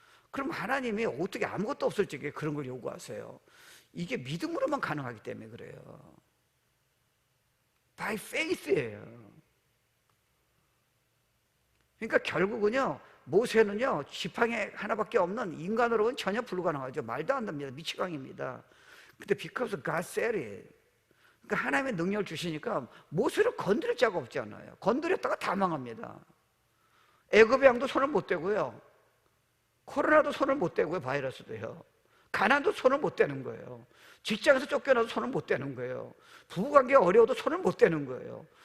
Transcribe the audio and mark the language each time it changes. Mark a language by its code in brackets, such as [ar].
[ko] 그럼 하나님이 어떻게 아무것도 없을 적에 그런 걸 요구하세요? 이게 믿음으로만 가능하기 때문에 그래요. [en] By faith예요. [ko] 그러니까 결국은요, 모세는요, 지팡이 하나밖에 없는 인간으로는 전혀 불가능하죠. 말도 안 됩니다. 미치광입니다. [en] 근데 because God said it. [ko] 그러니까 하나님의 능력을 주시니까 모세를 건드릴 자가 없잖아요. 건드렸다가 다 망합니다. 애굽의 양도 손을 못 대고요, 코로나도 손을 못 대고요, 바이러스도요, 가난도 손을 못 대는 거예요. 직장에서 쫓겨나도 손을 못 대는 거예요. 부부관계가 어려워도 손을 못 대는 거예요.